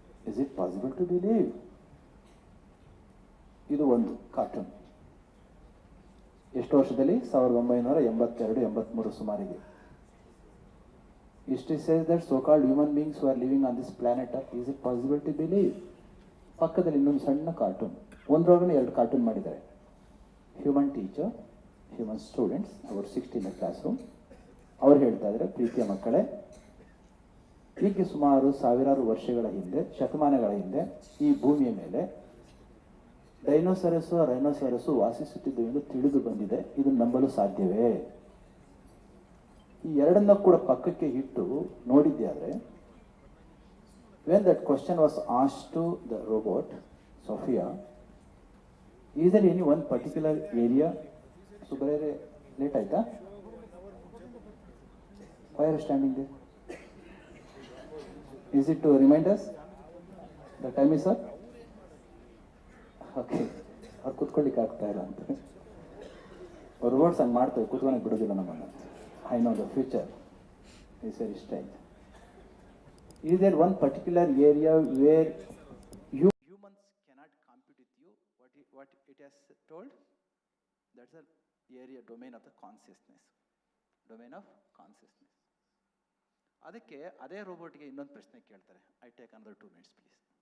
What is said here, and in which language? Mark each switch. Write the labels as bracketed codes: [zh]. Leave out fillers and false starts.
[en] Is it possible to believe? [kn] ಇದು ಒಂದು cartoon. ಎಷ್ಟು ವರ್ಷದಲ್ಲಿ? 1982-83 ಸುಮಾರಿಗೆ. [en] History says that so-called human beings who are living on this planet Earth, is it possible to believe? [kn] ಪಕ್ಕದಲ್ಲಿ ಇನ್ನೊಂದು ಸಣ್ಣ ಕಾರ್ಟೂನ್, ಒಂದರೊಳಗಡೆ 2 ಕಾರ್ಟೂನ್ ಮಾಡಿದ್ದಾರೆ. [en] human teacher, human students, [kn] ಅವರು 16ನೇ ಕ್ಲಾಸ್ ರೂಮ್. ಅವ್ರು ಹೇಳ್ತಾ ಇದ್ದಾರೆ, ಪ್ರೀತಿಯ ಮಕ್ಕಳೇ, ಹೀಗೆ ಸುಮಾರು ಸಾವಿರಾರು ವರ್ಷಗಳ ಹಿಂದೆ, ಶತಮಾನಗಳ ಹಿಂದೆ ಈ ಭೂಮಿಯ ಮೇಲೆ ರೈನೋಸರಸ್ಸು ವಾಸಿಸುತ್ತಿದ್ದು ಎಂದು ತಿಳಿದು ಬಂದಿದೆ. ಇದು ನಂಬಲು ಸಾಧ್ಯವೇ? ಈ ಎರಡನ್ನ ಕೂಡ ಪಕ್ಕಕ್ಕೆ ಇಟ್ಟು ನೋಡಿದ್ದೆ ಆದರೆ, [en] When that question was asked to the robot Sophia, is there any one particular area? [kn] ಸುಬ್ರೇ late ಆಯ್ತಾ? [en] Why are standing they? Is it to remind us? The time is sir okay, [kn] ಅವ್ರು ಕೂತ್ಕೊಳ್ಳಿಕ್ಕೆ ಆಗ್ತಾ ಇಲ್ಲ ಅಂತ. ರೋಬೋಟ್ಸ್ ಹಂಗೆ ಮಾಡ್ತೇವೆ, ಕೂತ್ಕೊಳಕ್ಕೆ ಬಿಡೋದಿಲ್ಲ ನಮ್ಮನ್ನು. [en] I know the future is very strange. Is there one particular area where Humans cannot compete with you. What it has told? That's the area, domain of the consciousness. Domain of consciousness. [kn] ಅದಕ್ಕೆ ಅದೇ ರೋಬೋಟ್ಗೆ ಇನ್ನೊಂದು ಪ್ರಶ್ನೆ ಕೇಳ್ತಾರೆ. [en] I take another 2 minutes please.